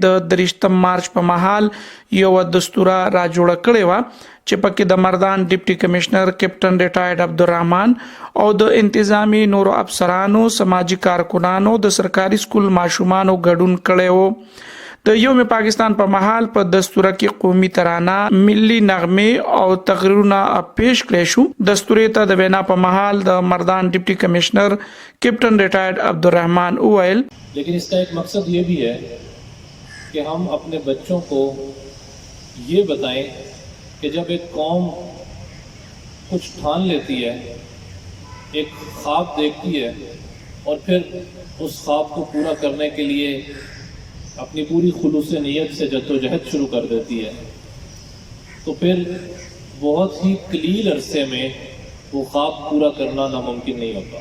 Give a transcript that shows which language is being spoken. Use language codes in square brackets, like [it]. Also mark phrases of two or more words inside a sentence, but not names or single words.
[ps] د 30 مارچ په مهال یو دستوره را جوړه کړې و چې پکې د مردان [en] deputy commissioner captain retired [ps] عبدالرحمن او د انتظامی نورو افسرانو سماجی کارکونانو د سرکاري سکول ماشومانو ګډون کړي وو د یوم پاکستان په محل په دستوره کې قومي ترانه ملي نغمه او تقریرونه پیش کړي شو دستوري ته د وینا په محل د مردان [en] deputy commissioner captain retired [ps] عبدالرحمن اویل [ur] لیکن اس کا ایک مقصد یہ بھی ہے کہ ہم اپنے بچوں کو یہ بتائیں کہ جب ایک قوم کچھ ٹھان لیتی ہے، ایک خواب دیکھتی ہے اور پھر اس خواب کو پورا کرنے کے لیے اپنی پوری خلوص نیت سے جدوجہد شروع کر دیتی ہے، تو پھر بہت ہی قلیل عرصے میں وہ خواب پورا کرنا ناممکن نہیں ہوتا.